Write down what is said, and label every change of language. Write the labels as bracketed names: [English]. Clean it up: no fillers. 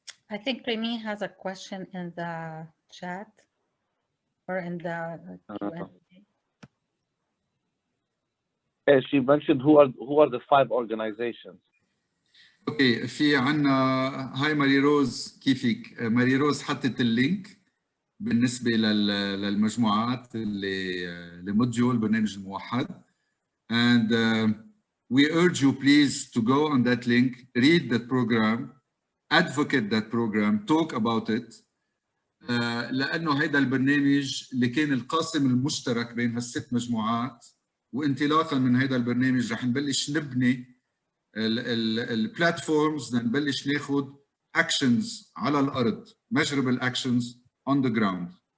[English] I think Remy has a question in the chat or in the Q&A. She mentioned who are the 5 organizations. [Arabic] اوكي، في عنا هاي ماري روز. كيفك ماري روز؟ حطت اللينك بالنسبه للمجموعات اللي موديول برنامج الموحد. and [English] we urge you please to go on that link, read that program, advocate that program, talk about it. [Arabic] لأنه هيدا البرنامج اللي كان القاسم المشترك بين هالست مجموعات، وانطلاقا من هيدا البرنامج رح نبلش نبني البلاتفورمز، نبلش ناخذ actions على الأرض، [English] measurable actions on the ground.